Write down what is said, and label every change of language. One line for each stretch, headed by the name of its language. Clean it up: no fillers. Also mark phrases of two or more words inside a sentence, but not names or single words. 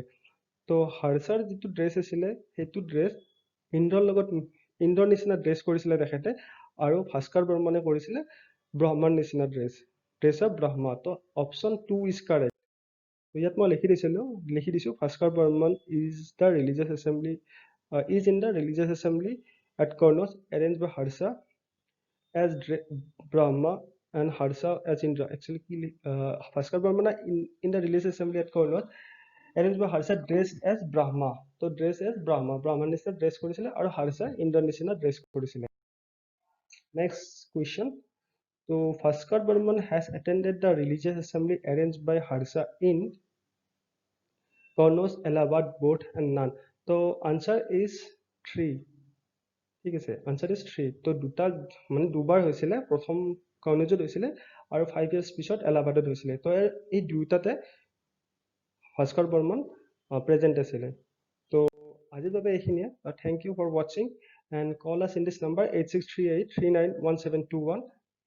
Assamese: তো হাৰ্ষাৰ যিটো ড্ৰেছ আছিলে সেইটো ড্ৰেছ ইন্দ্ৰৰ নিচিনা ড্ৰেছ কৰিছিলে তেখেতে, আৰু ভাস্কৰ বৰ্মনে কৰিছিলে ব্ৰহ্মাৰ নিচিনা
English: dress of Brahma. তো option 2 is correct.
Assamese: ইয়াত মই লিখি দিছোঁ
English: Bhaskar Barman is in the religious assembly at Kornos arrange by Harsha as Brahma and Harsha as Indra. Actually, Bhaskar Barmana in the religious assembly at Kornos arranged by Harsha dressed as Brahma. So dress as Brahma
Assamese: নিচিনা ড্ৰেছ কৰিছিলে আৰু Harsha ইন্দ্ৰৰ নিচিনা ড্ৰেছ কৰিছিলে।
English: Next question. So Bhaskar Barman has attended the religious assembly arranged by Harsha in Kornos, Allahabad, Bodh and Nan. So answer is 3.
Assamese: ঠিক আছে,
English: answer is 3.
Assamese: তো দুবাৰ হৈছিলে, প্ৰথম কৰ্ণজত হৈছিলে আৰু 5 years পিছত এলাহাবাদত হৈছিলে। তো এই দুয়োটাতে ভাস্কৰ বৰ্মন প্ৰেজেণ্ট আছিলে। তো আজিৰ বাবে এইখিনিয়ে।
English: thank you for watching and call us in this number 8638391721.